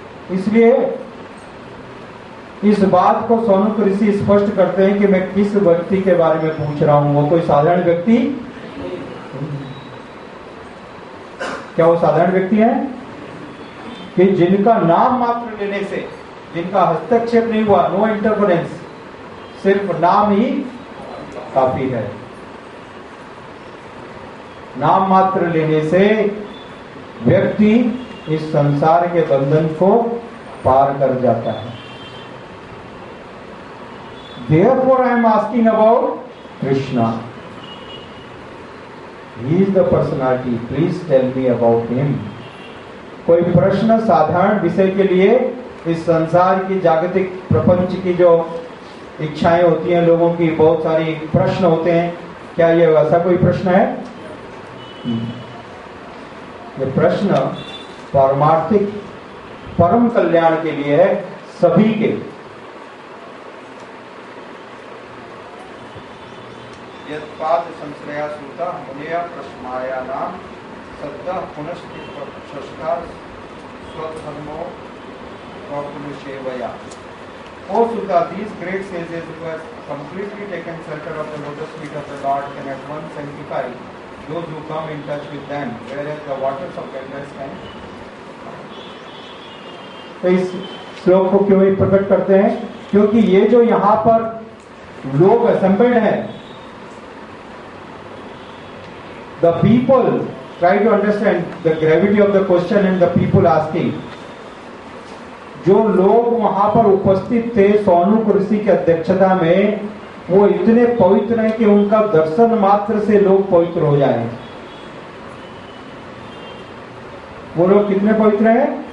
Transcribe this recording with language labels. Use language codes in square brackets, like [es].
[hi] इसलिए इस बात को सौनक ऋषि स्पष्ट करते हैं कि मैं किस व्यक्ति के बारे में पूछ रहा हूं। वो कोई साधारण व्यक्ति, क्या वो साधारण व्यक्ति है कि जिनका नाम मात्र लेने से, जिनका हस्तक्षेप नहीं हुआ, नो इंटरफेरेंस, सिर्फ नाम ही काफी है। नाम मात्र लेने से व्यक्ति इस संसार के बंधन को पार कर जाता है। [en] Therefore I am asking about Krishna. He is the personality. Please tell me about him. [hi] कोई प्रश्न साधारण विषय के लिए, इस संसार की जागतिक प्रपंच की जो इच्छाएं होती हैं लोगों की, बहुत सारी प्रश्न होते हैं, क्या ये वैसा कोई प्रश्न है? ये प्रश्न पारमार्थिक परम कल्याण के लिए है, सभी के। [sa] यत्पाद संश्रया सूता मुनिया प्रश्नाया नाम सद्दा पुनश्चित्ता स्वधर्मो सेवया। [en] O Sutta, these great sages who have completely taken shelter of the lotus feet of the Lord can at once sanctify those who come in touch with them, whereas the waters of Ganges can. [hi] तो इस श्लोक को क्यों ही प्रकट करते हैं? क्योंकि ये जो यहाँ पर लोग असेंबल्ड हैं, [en] the people try to understand the gravity of the question and the people asking. [hi] जो लोग वहां पर उपस्थित थे सौनक ऋषि की अध्यक्षता में, वो इतने पवित्र हैं कि उनका दर्शन मात्र से लोग पवित्र हो जाएं। वो लोग कितने पवित्र हैं?